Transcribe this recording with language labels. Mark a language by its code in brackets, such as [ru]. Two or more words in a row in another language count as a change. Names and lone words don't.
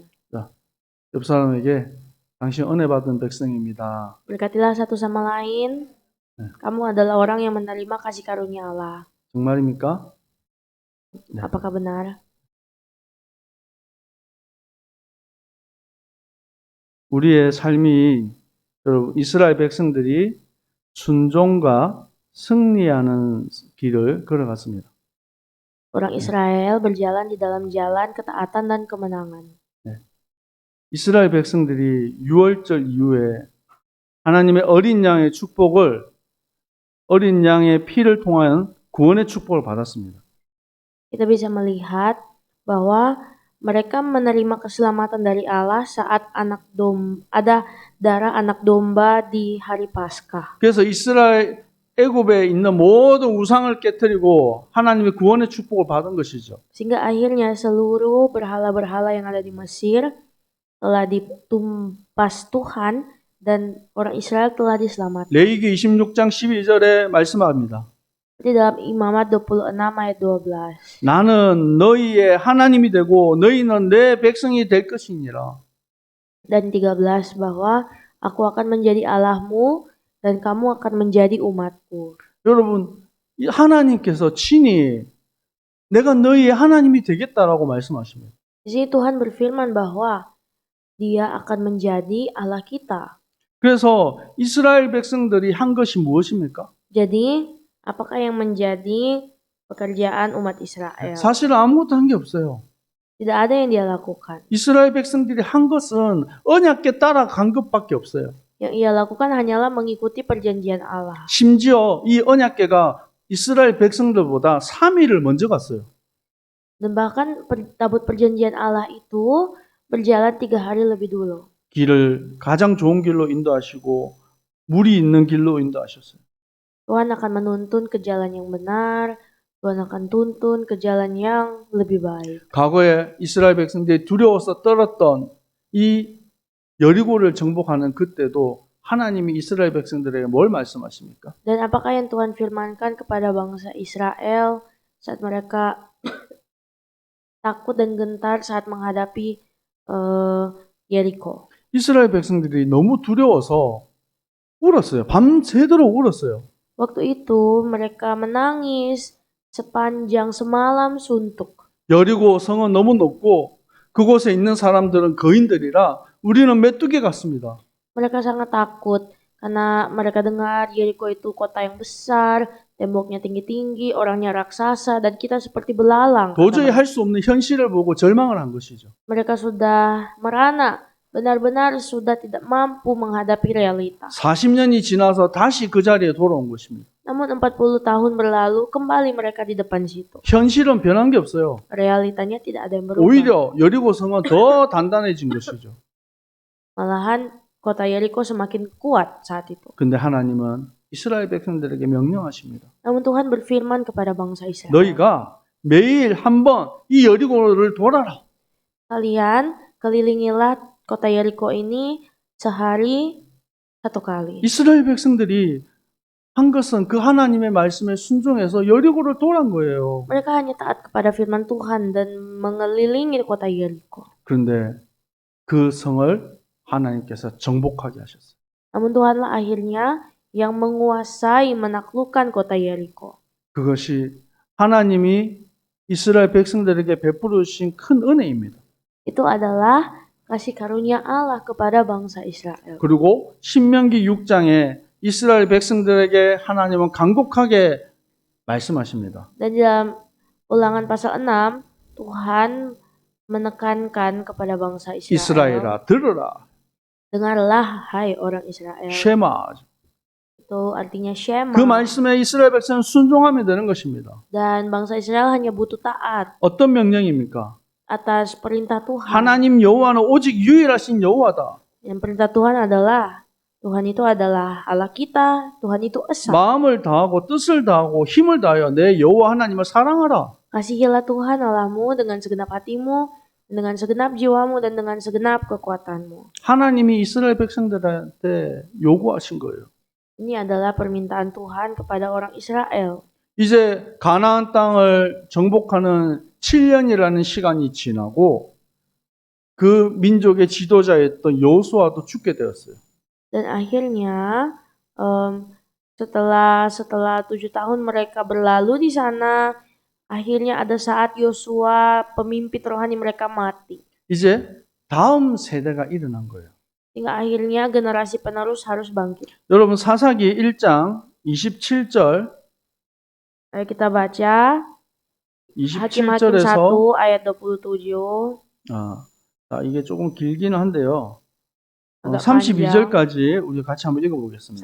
[ko] 옆 사람에게 당신 은혜 받은 백성입니다. [id] Berkatilah satu sama lain. Kamu adalah orang yang menerima kasih karunia Allah. [ko] 정말입니까? 네. [id] Apakah benar? [ko] 우리의 삶이 여러분 이스라엘 백성들이 순종과 승리하는 길을 걸어갔습니다. [id] Orang Israel berjalan di dalam jalan ketaatan dan kemenangan. [ko] 이스라엘 백성들이 유월절 이후에 하나님의 어린 양의 축복을 어린 양의 피를 통한 구원의 축복을 받았습니다. [id] Kita bisa melihat bahwa mereka menerima keselamatan dari Allah saat ada darah anak domba di hari Paskah. [ko] 그래서 이스라엘 애굽에 있는 모든 우상을 깨뜨리고 하나님의 구원의 축복을 받은 것이죠. [id] Sehingga akhirnya seluruh berhala-berhala yang ada di Mesir telah ditumpas Tuhan dan orang Israel telah diselamatkan. [ko] 레위기 26장 12절에 말씀합니다. [id] Di dalam Imamat 26 ayat 12. [ko] 나는 너희의 하나님이 되고 너희는 내 백성이 될 것이니라. [id] Dan 13 bahwa aku akan menjadi Allahmu dan kamu akan menjadi umatku. [ko] 여러분, 하나님께서 친히 내가 너희의 하나님이 되겠다라고 말씀하십니다. [id] Di sini Tuhan berfirman bahwa Dia akan menjadi Allah kita. [ko] 그래서 이스라엘 백성들이 한 것이 무엇입니까? [id] Jadi, apakah yang menjadi pekerjaan umat Israel? [ko] 사실 아무것도 한 게 없어요. [id] Tidak ada yang dia lakukan. [ko] 이스라엘 백성들이 한 것은 언약궤 따라간 것밖에 없어요. [id] Yang ia lakukan hanyalah mengikuti perjanjian Allah. [ko] 심지어 이 언약궤가 이스라엘 백성들보다 3일을 먼저 갔어요. [id] Dan bahkan tabut perjanjian Allah itu berjalan 3 hari lebih dulu. [ko] 길을 가장 좋은 길로 인도하시고 물이 있는 길로 인도하셨어요. [id] Tuhan akan menuntun ke jalan yang benar. Tuhan akan tuntun ke jalan yang lebih baik. [ko] 과거에 이스라엘 백성들이 두려워서 떨었던 이 여리고를 정복하는 그때도 하나님이 이스라엘 백성들에게 뭘 말씀하십니까? [id] Dan apakah yang Tuhan firmankan kepada bangsa Israel saat mereka takut dan gentar saat menghadapi Yeriko? [ko] 이스라엘 백성들이 너무 두려워서 울었어요. 밤새도록 울었어요. [id] Waktu itu mereka menangis sepanjang semalam suntuk. [ko] 여리고 성은 너무 높고 그곳에 있는 사람들은 거인들이라 우리는 메뚜기 같습니다. [id] Mereka sangat takut karena mereka dengar Yeriko itu kota yang besar, temboknya tinggi-tinggi, orangnya raksasa, dan kita seperti belalang. [ko] 도저히 할 수 없는 현실을 보고 절망을 한 것이죠. [id] Mereka sudah merana, benar-benar sudah tidak mampu menghadapi realita. [ko] 40년이 지나서 다시 그 자리에 돌아온 것입니다. [id] Namun 40 tahun berlalu, kembali mereka di depan situ. [ko] 현실은 변한 게 없어요. [id] Realitanya tidak ada yang berubah. [ko] 오히려 여리고 성은 더 단단해진 것이죠. [id] Malahan kota Yeriko semakin kuat saat itu. [ko] 근데 하나님은 이스라엘 백성들에게 명령하십니다. [id] Namun Tuhan berfirman kepada bangsa Israel. [ko] 너희가 매일 한 번 이 여리고를 돌아라. [id] Kalian kelilingilah kota Yeriko ini sehari 1 kali. [ko] 이스라엘 백성들이 한 것은 그 하나님의 말씀에 순종해서 여리고를 돌아온 거예요. [id] Mereka hanya taat kepada firman Tuhan dan mengelilingi kota Yeriko. [ko] 그런데 그 성을 하나님께서 정복하게 하셨어요. [id] Namun Tuhanlah akhirnya yang menguasai menaklukkan kota Yeriko. [ko] 그것이 하나님이 이스라엘 백성들에게 베풀어 주신 큰 은혜입니다. [id] Itu adalah kasih karunia Allah kepada bangsa Israel. [ko] 그리고 신명기 6장에 이스라엘 백성들에게 하나님은 간곡하게 말씀하십니다. [id] Dan dalam Ulangan pasal 6, Tuhan menekankan kepada bangsa Israel. [ko] 이스라엘아 들으라. [id] Dengarlah hai orang Israel. [ko] 쉐마. [id] Itu artinya Shema. [ko] 그 말씀에 이스라엘 백성은 순종하면 되는 것입니다. [id] Dan bangsa Israel hanya butuh taat [ko] 어떤 명령입니까? [id] atas perintah Tuhan. [ko] 하나님 여호와는 오직 유일하신 여호와다. [id] Yang perintah Tuhan adalah Tuhan itu adalah Allah kita, Tuhan itu esa. [ko] 마음을 다하고 뜻을 다하고 힘을 다하여 내 여호와 하나님을 사랑하라. [id] Kasihilah Tuhan Allahmu dengan segenap hatimu, dengan segenap jiwamu, dan dengan segenap kekuatanmu. [ko] 하나님이 이스라엘 백성들한테 요구하신 거예요. [id] Ini adalah permintaan Tuhan kepada orang Israel. [ko] 이제 가나안 땅을 정복하는 7년이라는 시간이 지나고 그 민족의 지도자였던 여호수아도 죽게 되었어요. [id] Dan akhirnya setelah 7 tahun mereka berlalu di sana, akhirnya ada saat Yosua pemimpin rohani mereka mati. [ko] 이제 다음 세대가 일어난 거예요. [id] Hingga akhirnya generasi penerus harus bangkit. [ko] 여러분 사사기 1장 27절 [id] Ayo kita baca Hakim-Hakim 1 [ko] 27절에서 [id] ayat 27. [ko] 자, 이게 조금 길기는 한데요. [id] agak [ko] 32절까지 우리 같이 한번 읽어보겠습니다.